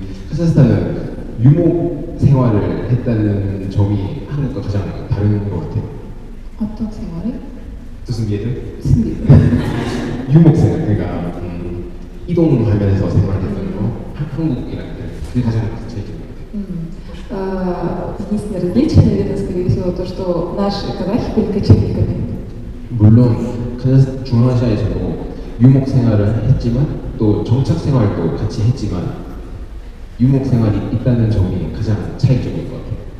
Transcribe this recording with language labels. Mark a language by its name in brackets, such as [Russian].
[Korean] 카자흐스탄은 유목 생활을 했다는 점이 한국과 가장 다른 것 같아요. 어떤 생활이? 무슨 예를? 무슨 일? 유목 생활, 그러니까 이동하면서 생활했던 거, 한국이랑 그게 가장 차이점인 것 같아요. [Russian] Единственное различие, наверное, скорее всего, то, что наши казахи были кочевниками. [Korean] 물론 중앙아시아에서도 유목 생활을 했지만 또 정착 생활도 같이 했지만 유목 생활이 있다는 점이 가장 차이점인 것 같아요.